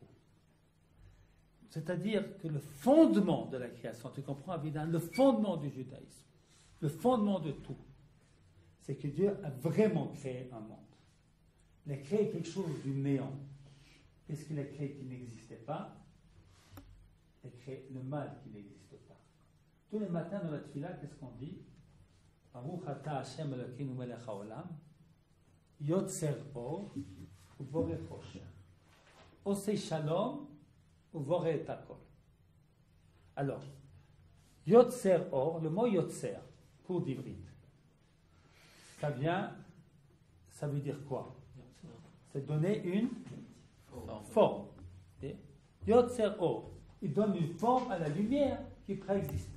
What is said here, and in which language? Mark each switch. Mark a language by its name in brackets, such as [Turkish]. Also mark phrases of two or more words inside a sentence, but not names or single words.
[French] C'est-à-dire que le fondement de la création, tu comprends, évidemment, le fondement du judaïsme, le fondement de tout, c'est que Dieu a vraiment créé un monde. Il a créé quelque chose du néant. Qu'est-ce qu'il a créé qui n'existait pas? Il a créé le mal qui n'existe pas. Tous les matins dans la tefila, qu'est-ce qu'on dit? [Hebrew] ברוך אתה השם אלוקינו מלך העולם יוצר אור ובורא חושך עושה שלום ובורא את הכל. [French] Alors, [Hebrew] יוצר אור, [French] le mot yotzer, cours d'ivrit, ça veut dire quoi? C'est donner une forme. [Hebrew] יוצר אור, [French] il donne une forme à la lumière qui préexistait.